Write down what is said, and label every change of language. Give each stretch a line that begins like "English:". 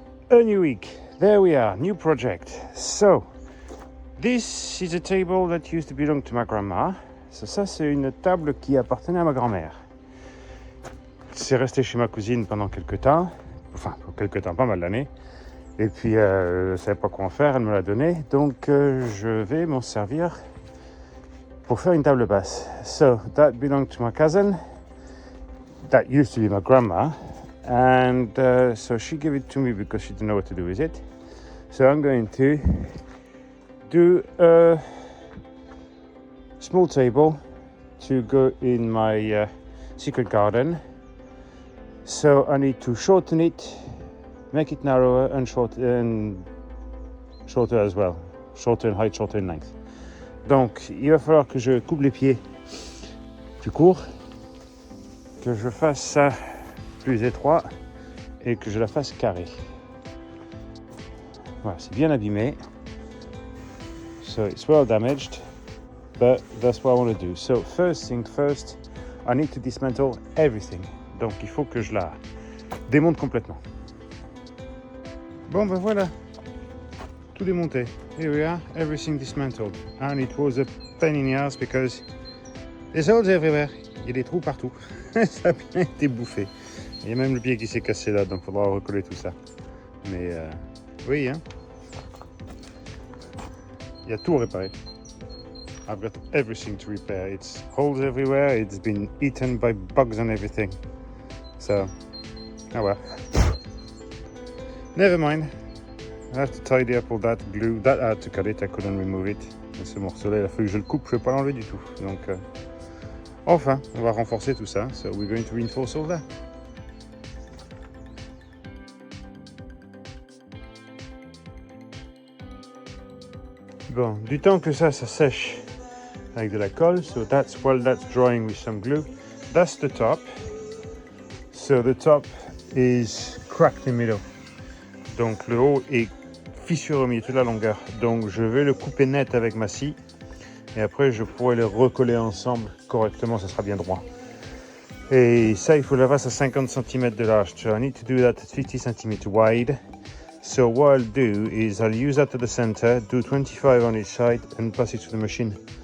English: A new week, there we are, new project. So, this is a table that used to belong to my grandma.
French: So, ça, c'est une table qui appartenait à ma grand-mère. C'est resté chez ma cousine pendant quelques temps, pas mal d'années. Et puis, je ne savais pas quoi en faire, elle me l'a donné. Donc, je vais m'en servir pour faire une table basse.
English: So, that belonged to my cousin. That used to be my grandma. And so she gave it to me because she didn't know what to do with it. So I'm going to do a small table to go in my secret garden. So I need to shorten it, make it narrower and shorter as well. Shorter in height, shorter in length.
French: Donc il va falloir que je coupe les pieds plus courts, que je fasse ça plus étroit et que je la fasse carrée. Voilà, c'est bien abîmé.
English: So it's well damaged, but that's what I want to do. So first thing first, I need to dismantle everything.
French: Donc il faut que je la démonte complètement. Bon ben voilà, tout démonté.
English: Here we are, everything dismantled. And it was a pain in the ass because there's holes everywhere.
French: Il y a des trous partout. Ça a bien été bouffé. Il y a même le pied qui s'est cassé là, donc il faudra recoller tout ça. Mais oui, hein. Il y a tout réparé.
English: I've got everything to repair. It's holes everywhere. It's been eaten by bugs and everything. So, oh well. Never mind. I have to tidy up all that glue. That I had to cut it. I couldn't remove it.
French: Et ce morceau-là, il a fallu que je le coupe. Je ne vais pas l'enlever du tout. Donc, enfin, on va renforcer tout ça.
English: So we're going to reinforce all that.
French: Bon, du temps que ça sèche avec de la colle.
English: So that's drying with some glue. That's the top. So the top is cracked in the middle.
French: Donc le haut est fissuré au milieu, toute la longueur. Donc je vais le couper net avec ma scie. Et après je pourrai les recoller ensemble correctement, ça sera bien droit. Et ça, il faut la fasse à 50 cm de large.
English: So I need to do that at 50 cm wide. So what I'll do is I'll use that to the center, do 25 on each side and pass it to the machine.